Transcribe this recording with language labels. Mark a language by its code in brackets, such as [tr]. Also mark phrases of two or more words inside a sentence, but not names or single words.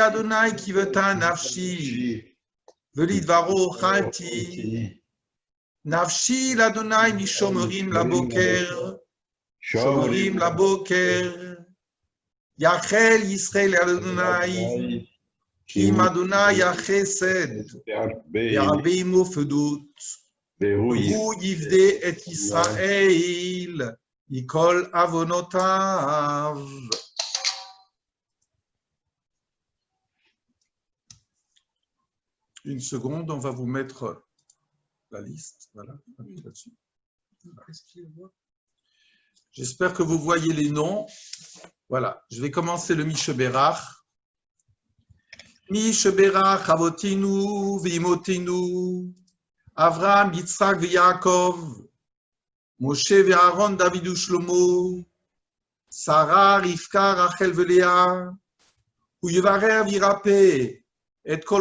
[he] אדוני קיוותה נפשי, ולדברו אכלתי, נפשי לאדוני משומרים לבוקר, שומרים לבוקר, יחל ישראל על אדוני, כי עם אדוני החסד, ירבה עמו פדות, והוא יפדה את ישראל מכל עוונותיו. [fr] Une seconde, on va vous mettre la liste. Voilà, là-dessus. J'espère que vous voyez les noms. Voilà, je vais commencer le Misheberach. [he] מי שברך אבותינו ואמותינו, אברהם, יצחק ויעקב, משה ואהרן, דוד ושלמה, שרה, רבקה, רחל ולאה, ויברך וירפא את כל